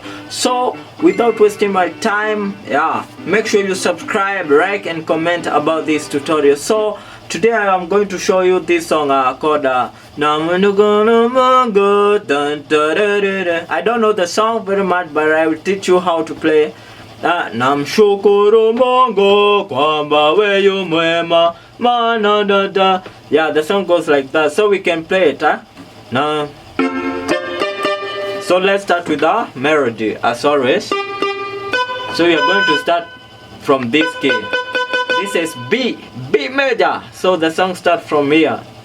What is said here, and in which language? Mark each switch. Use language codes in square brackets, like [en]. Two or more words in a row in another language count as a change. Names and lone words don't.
[en] So without wasting my time, make sure you subscribe, like and comment about this tutorial. So today I am going to show you this song called Twamshukuru Mungu. I don't know the song very much, but I will teach you how to play. [sw] Namshukuru Mungu kwamba wewe mwema mana da. [en] Yeah, the song goes like that, so we can play it. Now, so let's start with the melody as always. So we are going to start from this key. This is B major. So the song starts from here.